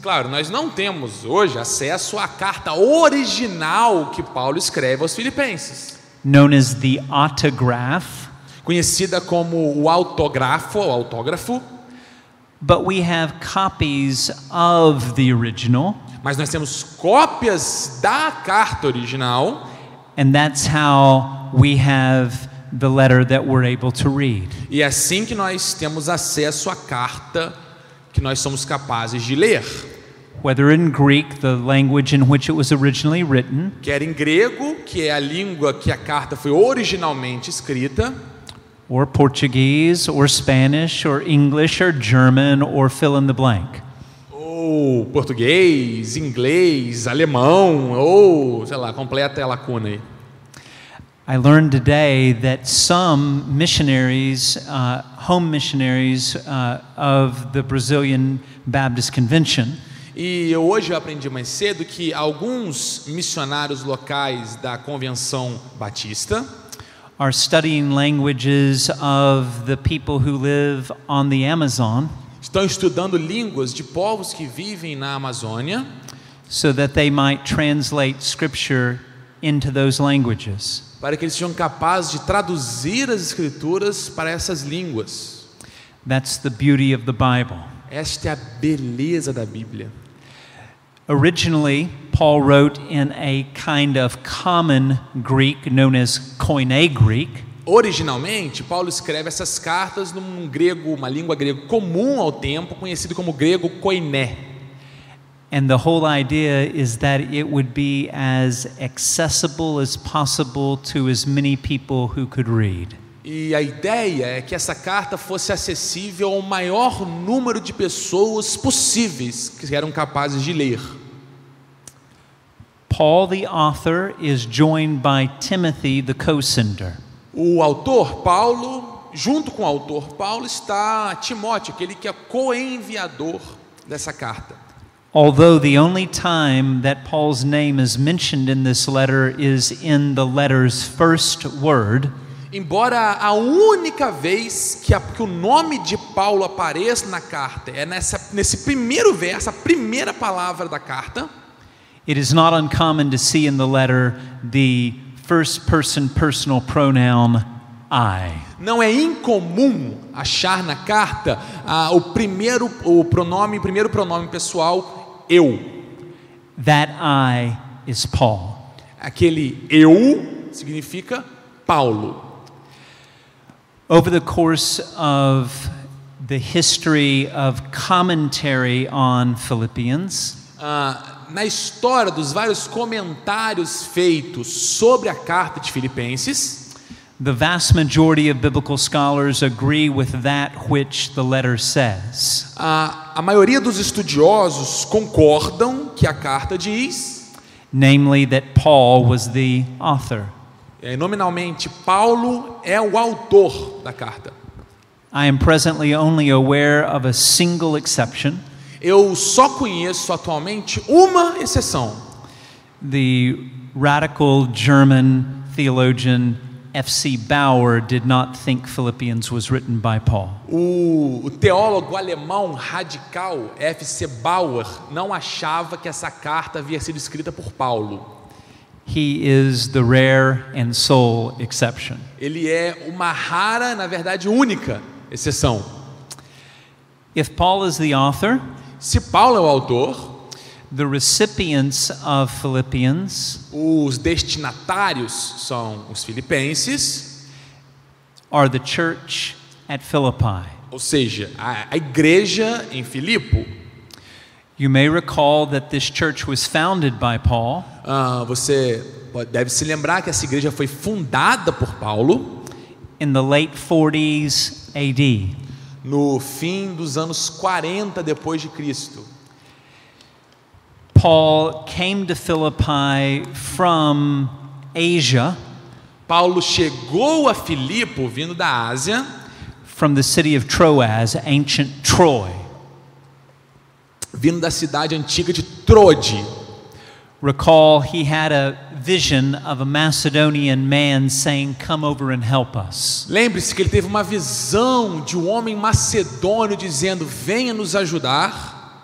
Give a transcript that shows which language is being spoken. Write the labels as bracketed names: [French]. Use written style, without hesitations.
[Portuguese] Claro, nós não temos hoje acesso à carta original que Paulo escreve aos Filipenses, [English] Known as the autograph, [Portuguese] conhecida como o autógrafo, [English] but we have copies of the original, [Portuguese] mas nós temos cópias da carta original, [English] and that's how we have the letter that we're able to read. [Portuguese] e é assim que nós temos acesso à carta que nós somos capazes de ler. [English] Whether in Greek, the language in which it was originally written, [Portuguese] Quer em grego, que é a língua que a carta foi originalmente escrita, [English] or Portuguese, or Spanish, or English, or German, or fill in the blank. [Portuguese] ou português, inglês, alemão, ou, sei lá, completa a lacuna aí. [English] I learned today that some missionaries, home missionaries of the Brazilian Baptist Convention, [Portuguese] E hoje eu aprendi mais cedo que alguns missionários locais da Convenção Batista [English] are studying languages of the people who live on the Amazon, [Portuguese] estão estudando línguas de povos que vivem na Amazônia, [English] so that they might translate Scripture into those languages. [Portuguese] para que eles sejam capazes de traduzir as escrituras para essas línguas. [English] That's the beauty of the Bible. [Portuguese] Esta é a beleza da Bíblia. [English] Originally, Paul wrote in a kind of common Greek known as Koine Greek. [Portuguese] Originalmente, Paulo escreve essas cartas num grego, uma língua grega comum ao tempo, conhecido como grego koiné. [English] And the whole idea is that it would be as accessible as possible to as many people who could read. [Portuguese] E a ideia é que essa carta fosse acessível ao maior número de pessoas possíveis que eram capazes de ler. [English] Paul, the author, is joined by Timothy, the co-sender. [Portuguese] O autor Paulo, junto com o autor Paulo, está Timóteo, aquele que é co-enviador dessa carta. [English] Although the only time that Paul's name is mentioned in this letter is in the letter's first word, [Portuguese] Embora a única vez que o nome de Paulo apareça na carta é nesse primeiro verso, a primeira palavra da carta, [English] it is not uncommon to see in the letter the first person personal pronoun I. [Portuguese] não é incomum achar na carta o primeiro pronome pessoal eu. [English] That I is Paul. [Portuguese] Aquele eu significa Paulo. [English] Over the course of the history of commentary on Philippians, [Portuguese] Na história dos vários comentários feitos sobre a carta de Filipenses, [English] the vast majority of biblical scholars agree with that which the letter says. [Portuguese] a maioria dos estudiosos concordam que a carta diz, [English] Namely, that Paul was the author. [Portuguese] Nominalmente, Paulo é o autor da carta. [English] I am presently only aware of a single exception. [Portuguese] Eu só conheço atualmente uma exceção. [English] The radical German theologian F.C. Baylor did not think Philippians was written by Paul. [Portuguese] O teólogo alemão radical F.C. Baylor não achava que essa carta havia sido escrita por Paulo. [English] He is the rare and sole exception. [Portuguese] Ele é uma rara, na verdade única exceção. [English] If Paul is the author, [Portuguese] Se Paulo é o autor, [English] the recipients of Philippians [Portuguese] os destinatários são os filipenses, [English] are the church at Philippi. [Portuguese] Ou seja, a igreja em Filipo. [English] You may recall that this church was founded by Paul. [Portuguese] Você deve se lembrar que essa igreja foi fundada por Paulo [English] In the late 40s AD. [Portuguese] No fim dos anos 40 depois de Cristo. [English] Paul came to Philippi from Asia, [Portuguese] Paulo chegou a Filipo vindo da Ásia, [English] from the city of Troas, ancient Troy. [Portuguese] Vindo da cidade antiga de Troade. [English] Recall, he had a vision of a Macedonian man saying, "Come over and help us." [Portuguese] Lembre-se que ele teve uma visão de um homem macedônio dizendo: venha nos ajudar.